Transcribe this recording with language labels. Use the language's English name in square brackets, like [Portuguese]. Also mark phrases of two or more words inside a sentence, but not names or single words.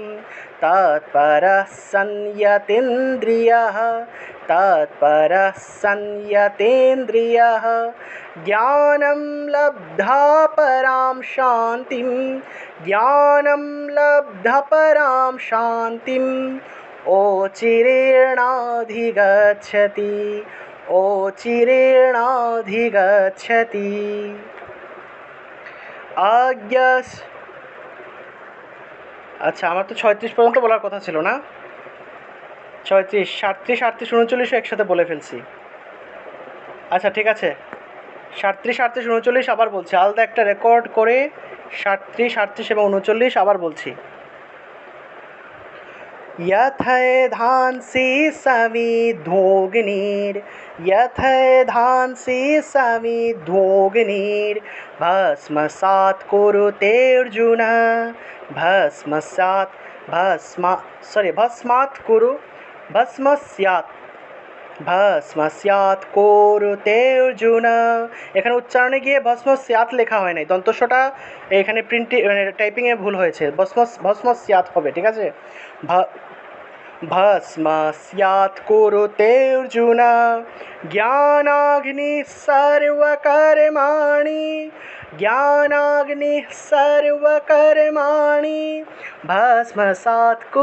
[Sanskrit] तत्परः संयतेन्द्रियः, तत्परः संयतेन्द्रियः, ज्ञानं लब्धा परां शान्तिं, ज्ञानं लब्धा परां शान्तिम् ओचिरेणाधिगच्छति, ओचिरेणाधिगच्छति। [Bangla] आज्ञास আচ্ছা, আমার তো 36 পর্যন্ত বলার কথা ছিল না, 36, 37, 38, 39 একসাথে বলে ফেলছি। আচ্ছা ঠিক আছে, 37, 38, 39 আবার বলছি, আলাদা একটা রেকর্ড করে 37, 38 এবং 39 আবার বলছি। [Sanskrit] यथैधांसि समिद्धोऽग्निर्, यथैधांसि समिद्धोऽग्निर्, भस्मसात् कुरुते अर्जुन, भस्मसात्, भस्मात् कुरु, भस्मस्यात्, भस्मस्यात् कुरुते अर्जुन। [Bangla] এখানে উচ্চারণে গিয়ে ভস্মস্যাৎ লেখা হয় নাই, দন্তস্বটা এখানে টাইপিংয়ে ভুল হয়েছে, ভস্মস্যাৎ হবে, ঠিক আছে। [Sanskrit] भस्मस्यात् कुरुते अर्जुन, ज्ञानाग्निः सर्वकर्माणि, ज्ञानाग्निः सर्वकर्माणि भस्मसात्